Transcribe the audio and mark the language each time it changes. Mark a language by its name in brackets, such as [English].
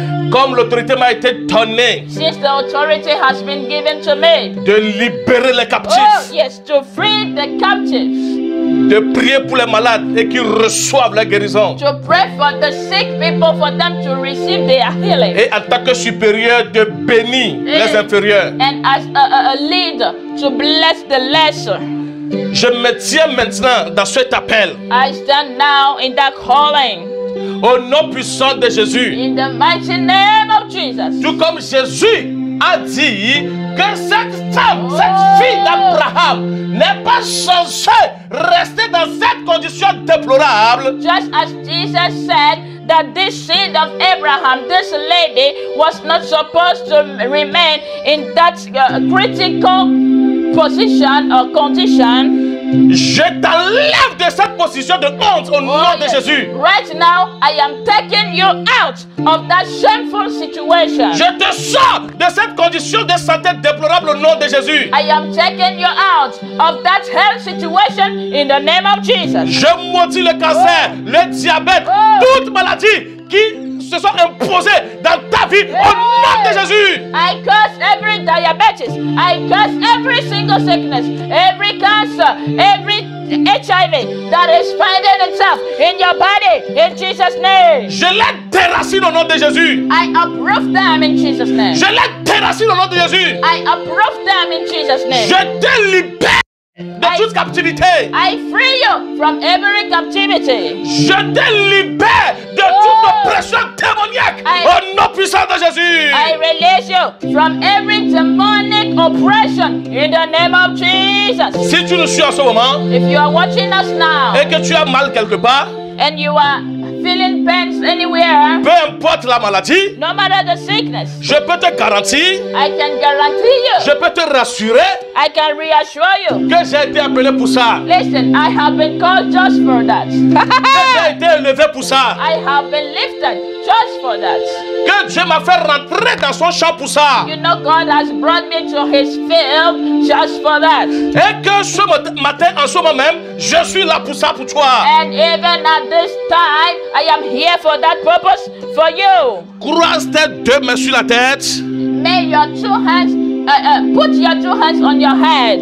[French] Comme l'autorité m'a été donnée [English] Since the authority has been given to me. [French] de libérer les [English] Oh, [French] captifs, [English] yes, to free the captives. [French] de prier pour les malades et qu'ils reçoivent la guérison. [English] To pray for the sick people, for them to receive their healing. [French] Et en tant que supérieur, de bénir les inférieurs. [English] And as a leader, to bless the lesser. [French] Je me tiens maintenant dans cet appel. [English] I stand now in that calling. [French] Au nom puissant de Jésus. [English] In the mighty name of of Jesus. [French] Tout comme Jésus a dit que cette femme, cette fille d'Abraham n'est pas censée rester dans cette condition déplorable. [English] Just as Jesus said that this seed of Abraham, this lady, was not supposed to remain in that critical position or condition. [French] Je t'enlève de cette position de honte au nom de Jésus. [English] Right now, I am taking you out of that shameful situation. [French] Je te sors de cette condition de santé déplorable au nom de Jésus. [English] I am taking you out of that health situation in the name of Jesus. [French] Je maudis le cancer, le diabète, toute maladie qui se sont imposées dans ta vie au nom de Jésus. [English] I curse every diabetes. I curse every single sickness, every cancer, every HIV that is finding itself in your body in Jesus' name. [French] Je les déracine au nom de Jésus. [English] I uproot them in Jesus' name. [French] Je les déracine au nom de Jésus. [English] I uproot them in Jesus' name. [French] Je te libère de toute captivité. [English] I free you from every captivity. [French] Je te libère de toute oppression démoniaque au nom puissant de Jésus. [English] I release you from every demonic oppression in the name of Jesus. [French] Si tu nous suis en ce moment [English] If you are watching us now [French] et que tu as mal quelque part, [English] and you are feeling pains anywhere, [French] peu importe la maladie, [English] no matter the sickness, [French] je peux te garantir, [English] I can guarantee [French] je [English] you, [French] peux te rassurer [English] I can reassure you. [French] que j'ai été appelé pour ça. [English] Listen, I have been called just for that. [French] Que j'ai été élevé pour ça. [English] I have been lifted just for that. [French] Que Dieu m'a fait rentrer dans son champ pour ça. [English] You know, God has brought me to his field just for that. [French] Et que ce matin, en ce moment même, je suis là pour ça pour toi. [English] And even at this time, I am here for that purpose for you. [French] Croise tes deux mains sur la tête [English] May your two hands, put your two hands on your head